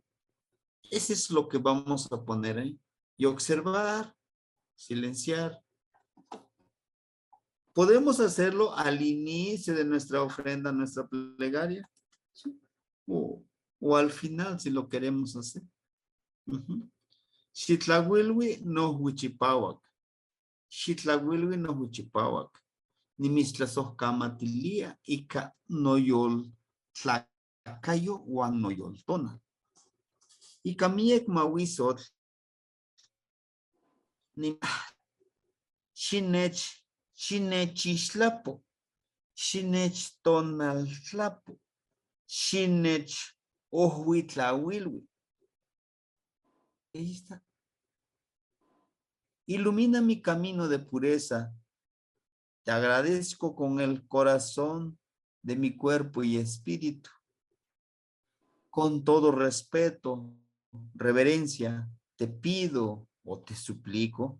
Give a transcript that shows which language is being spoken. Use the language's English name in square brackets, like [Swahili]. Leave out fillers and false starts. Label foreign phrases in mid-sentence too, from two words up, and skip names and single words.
[Spanish] Ese es lo que vamos a poner ahí. Y observar, silenciar. Podemos hacerlo al inicio de nuestra ofrenda, nuestra plegaria, ¿sí? O al final, si lo queremos hacer. [Nahuatl languages] Xitlahuilhui no huichipawak. Xitlahuilhui no huichipawak. Nimistlazojkamatilia ika noyol tlacayo wan noyol tona. Ika miek mawisot Xinechishlapo, xinechtonaltlapo, xinech ohuitlahuilhui. [Spanish] Ahí está. Ilumina mi camino de pureza. Te agradezco con el corazón de mi cuerpo y espíritu. Con todo respeto, reverencia, te pido o te suplico.